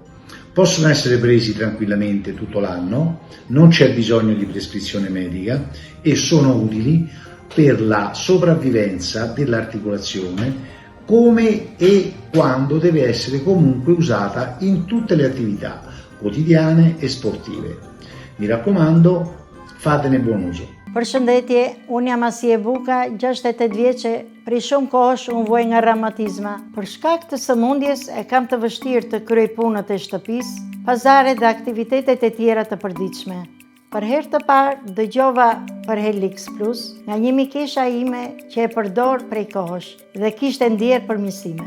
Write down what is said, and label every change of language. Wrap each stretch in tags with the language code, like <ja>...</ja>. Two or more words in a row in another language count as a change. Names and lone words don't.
<it>Possono essere presi tranquillamente tutto l'anno, non c'è bisogno di prescrizione medica e sono utili per la sopravvivenza dell'articolazione, come e quando deve essere comunque usata in tutte le attività quotidiane e sportive. Mi raccomando, fatene buon uso.</it> <sq>Përshëndetje, unë jam Asie Buka, 68 vjeçe, prej shumë kohësh unë vuaj nga reumatizma. Për shkak të sëmundjes e kam të vështirë të kryej punët e shtëpisë, pazare dhe aktivitetet e tjera të përditshme. Për herë të parë dëgjova për Helix Plus nga një mikesha ime që e përdor prej kohësh dhe kishte ndjerë përmirësime.</sq>